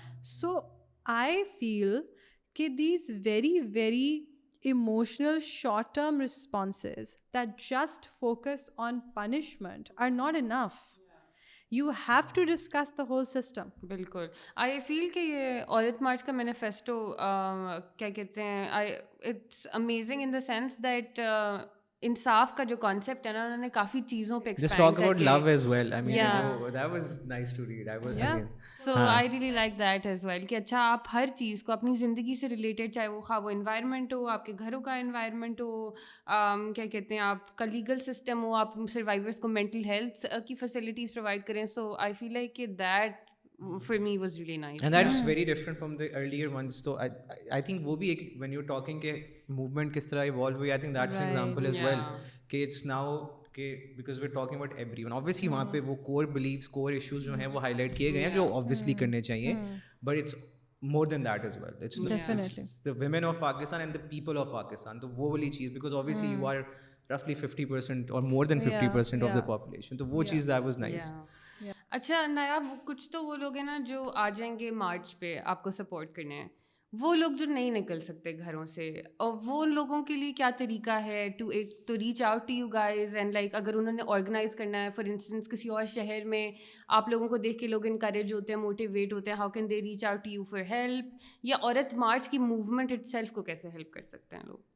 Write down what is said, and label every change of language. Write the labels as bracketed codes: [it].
[en] So I feel کہ these very very emotional short-term responses that just focus on punishment are not enough. You have to discuss the whole system. [ur] بالکل. آئی فیل کہ یہ عورت مارچ کا manifesto کیا کہتے ہیں, [en] it's amazing in the sense that [ur] انصاف کا جو کانسیپٹ ہے نا انہوں نے کافی چیزوں پہ [en] Just talk about love as well. I mean, Yeah. that was nice to read. I was Yeah. again. So I really like that as well [ur] کہ اچھا آپ ہر چیز کو اپنی زندگی سے ریلیٹڈ, چاہے وہ خواہ وہ انوائرمنٹ ہو, آپ کے گھروں کا انوائرمنٹ ہو, کیا کہتے ہیں آپ کا لیگل سسٹم ہو, آپ سروائیورس کو مینٹل ہیلتھ کی فیسلٹیز پرووائڈ کریں. [en] So I feel like کہ that for me was really nice. And that is very different from the earlier ones. So I think [ur] وہ بھی ایک, [en] when you're talking کہ movement کس طرح evolve ہوئی, I think that's an example as well. کہ it's now کہ because we're talking about everyone. Obviously [ur] وہاں پہ وہ [en] core beliefs, core issues جو ہیں وہ highlight کیے گئے ہیں جو obviously کرنے چاہیے, but it's more than that as well. It's the women of Pakistan and the people of Pakistan. [ur] تو وہ والی چیز, [en] because obviously you are roughly 50% or more than 50% of the population. [ur] تو وہ چیز [en] that was nice. [ur] اچھا نایاب, کچھ تو وہ لوگ ہیں نا جو آ جائیں گے مارچ پہ آپ کو سپورٹ کرنے ہیں, وہ لوگ جو نہیں نکل سکتے گھروں سے, اور وہ لوگوں کے لیے کیا طریقہ ہے [en] to reach out to you guys, [ur] and like اگر انہوں نے آرگنائز کرنا ہے, فار انسٹنس کسی اور شہر میں آپ لوگوں کو دیکھ کے لوگ انکریج ہوتے ہیں, موٹیویٹ ہوتے ہیں, [en] how can they reach out to you for help, [ur] یا عورت مارچ کی موومنٹ اٹ سیلف کو کیسے ہیلپ کر سکتے ہیں لوگ؟